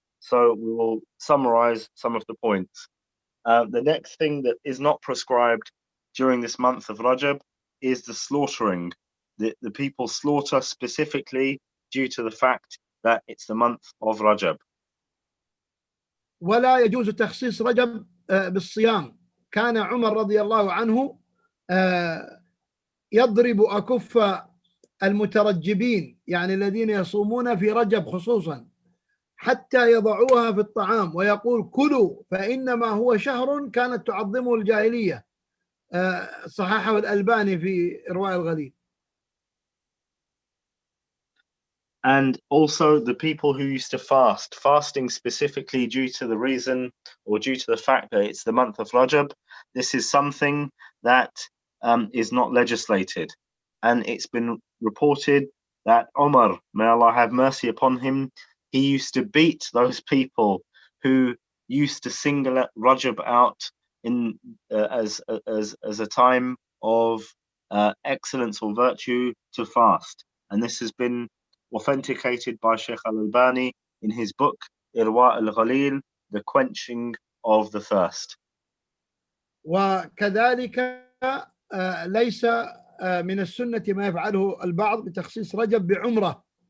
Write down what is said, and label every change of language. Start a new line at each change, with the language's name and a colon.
English: So we will summarize some of the points. The next thing that is not prescribed during this month of Rajab is the slaughtering. The people slaughter specifically due to the fact that it's the month of Rajab.
Arabic: ولا يجوز تخصيص رجب بالصيام. كان عمر رضي الله عنه يضرب أكف المترجبين، يعني الذين يصومون في رجب خصوصا، حتى يضعوها في الطعام ويقول كلوا فإنما هو شهر كانت تعظمه الجاهلية. صححه الألباني في إرواء الغليل.
English: And also the people who used to fasting specifically due to the reason or due to the fact that it's the month of Rajab, this is something that is not legislated. And it's been reported that Omar, may Allah have mercy upon him, he used to beat those people who used to single Rajab out in as a time of excellence or virtue to fast. And this has been authenticated by Sheikh Al-Albani in his book Irwa al-Ghalil, the quenching of the thirst.
Arabic: وكذلك ليس من السنة ما يفعله البعض بتخصيص رجب بعمرة.